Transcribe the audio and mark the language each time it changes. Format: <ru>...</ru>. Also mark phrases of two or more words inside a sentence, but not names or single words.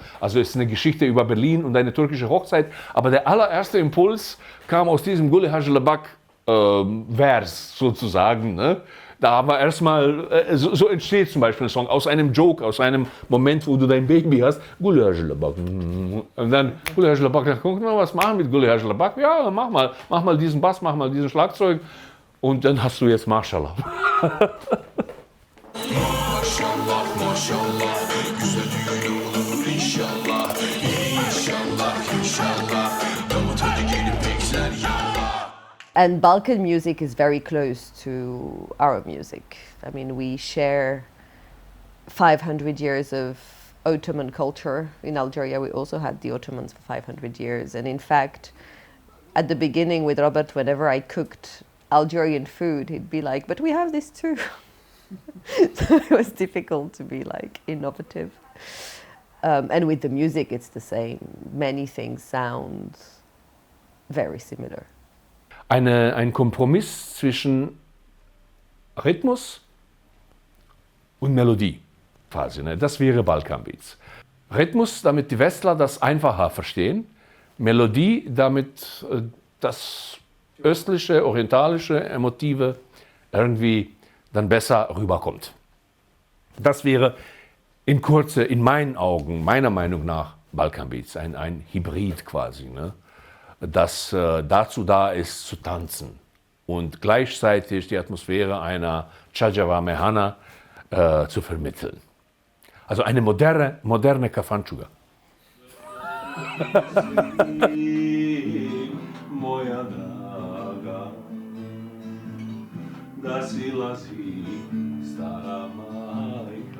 <de>Also es ist eine Geschichte über Berlin und eine türkische Hochzeit. Aber der allererste Impuls kam aus diesem Gulli Hacılabak Vers sozusagen. Ne? Da haben wir erstmal, so entsteht zum Beispiel ein Song, aus einem Joke, aus einem Moment, wo du dein Baby hast, Gulli Hacılabak. Und dann Gulli Hacılabak, guck mal, was machen mit Gulli Hacılabak? Ja, mach mal diesen Bass, mach mal diesen Schlagzeug. Und dann hast du jetzt Maschallah.</de> <tr>Maşallah maşallah güzel düğün olur inşallah. İnşallah inşallah Davut hadi gelip bekler yallah.</tr> <en>And Balkan music is very close to Arab music. I mean, we share 500 years of Ottoman culture. In Algeria, we also had the Ottomans for 500 years. And in fact, at the beginning with Robert, whenever I cooked Algerian food, he'd be like, but we have this too. So it was difficult to be like innovative. And with the music, it's the same. Many things sound very similar.</en> <de>Ein Kompromiss zwischen Rhythmus und Melodie quasi. Ne? Das wäre Balkan Beats. Rhythmus, damit die Westler das einfacher verstehen. Melodie, damit das östliche, orientalische, emotive irgendwie dann besser rüberkommt. Das wäre in Kurze, in meinen Augen, meiner Meinung nach, Balkan Beats, ein Hybrid quasi, ne? Das dazu da ist zu tanzen und gleichzeitig die Atmosphäre einer Chajava Mehana zu vermitteln. Also eine moderne Kafanchuga.</de> <sr>Moja draga, da silazi stara maja.</sr>